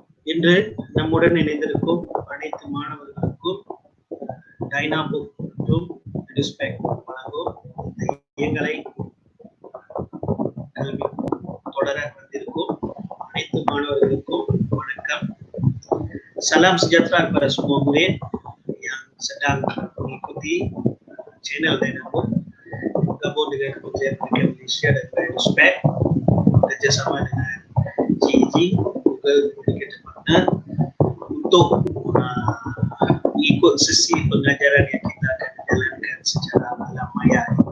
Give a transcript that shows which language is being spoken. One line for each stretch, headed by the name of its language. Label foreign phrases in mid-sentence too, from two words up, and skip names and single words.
Tamil: இன்று நம்முடன் இணைந்திருக்கும் அனைத்து மாணவர்களுக்கும் Dynabook மற்றும் Eduspec வழங்கும் இந்த இயங்கலை கல்வி தொடர வந்திருக்கும் அனைத்து மாணவர்களுக்கும் வணக்கம்.
Malay: Salam sejahtera kepada semua murid yang sedang mengikuti channel Dynabook gabung dengan Kementerian Pendidikan Malaysia dan Eduspec kerjasama dengan GEG Google Communication Partner untuk mengikut sesi pengajaran yang kita akan jalankan secara alam maya.